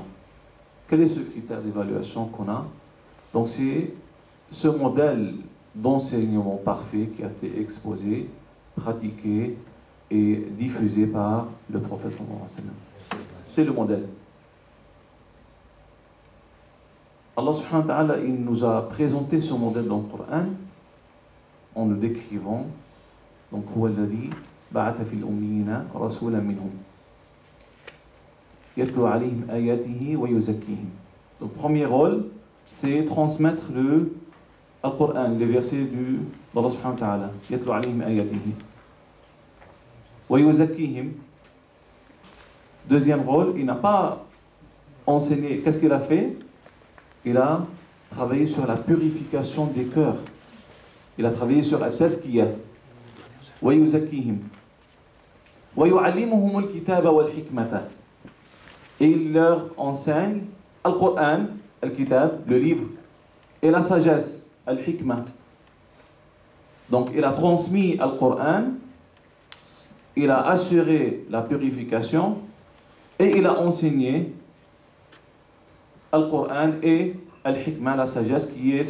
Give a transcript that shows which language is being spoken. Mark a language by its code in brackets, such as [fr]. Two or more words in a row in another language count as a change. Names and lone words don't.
[fr] Quel est ce critère d'évaluation qu'on a? Donc c'est ce modèle d'enseignement parfait qui a été exposé, pratiqué et diffusé par le prophète [ar] صلى الله عليه وسلم. [fr] C'est le modèle. Allah [ar] سبحانه وتعالى, [fr] il nous a présenté ce modèle dans le Coran en le décrivant. Donc, [ar] هو الذي بعث في الأميين رسولا منهم يتلو عليهم آياته ويزكيهم. [fr] Donc, premier rôle, c'est transmettre le Coran, les versets d'Allah [ar] سبحانه وتعالى. يتلو عليهم آياته ويزكيهم. [fr] Deuxième rôle, il n'a pas enseigné. Qu'est-ce qu'il a fait? Il a travaillé sur la purification des cœurs. Il a travaillé sur la tazkiyah. [ar] ويزكيهم. ويعلمهم الكتاب والحكمة. [fr] Et il leur enseigne [ar] القرآن، الكتاب, [fr] le livre, et la sagesse, Al-Hikmah. Donc il a transmis Al-Qur'an, il a assuré la purification, et il a enseigné Al-Qur'an et Al-Hikmah, la sagesse qui est...